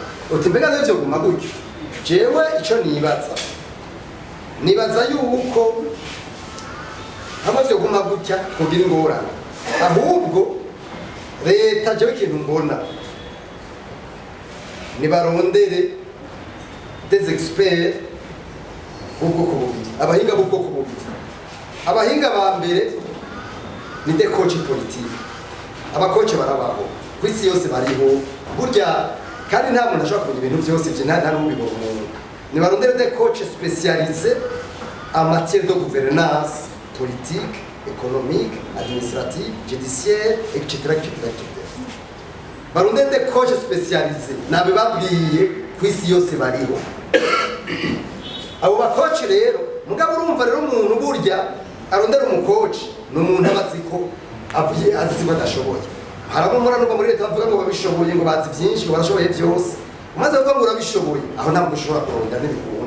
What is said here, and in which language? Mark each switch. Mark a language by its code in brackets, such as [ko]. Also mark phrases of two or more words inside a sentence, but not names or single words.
[rn] Uti mbega navyo guma gutyo. Jewe ico nibaza yuko amavyo guma gutya kugira ingorana. Ahubwo leta jewe ikintu mbona nibarondere [fr] des experts [rn] ubwoko bubiri, abahinga b'ubwoko bubiri. Abahinga ba mbere ni [fr] des coach politique, [rn] abakoce barabaho kwisi yose bariho burya kandi nta muntu ashobora kumenya ibintu byose bye nta n'ubibona umuntu. [fr] Nibarondere des coach spécialisés en matière de gouvernance politique, économique, administrative, judiciaire, etc. [rn] Barondere [fr] des coach spécialisés [rn] nabe babwiye kwisi yose bariho. Abo bakoci rero mugabo urumva rero umuntu burya arondera umukoci n'umuntu abaziko avuye aziko adashoboye. Harabumura nuko muri leta bavuga ngo babishoboye ngo bazi byinshi ngo barashoboye byose, maze bavuga ngo urabishoboye aho ntabwo ushobora kurondera n'ibikunda.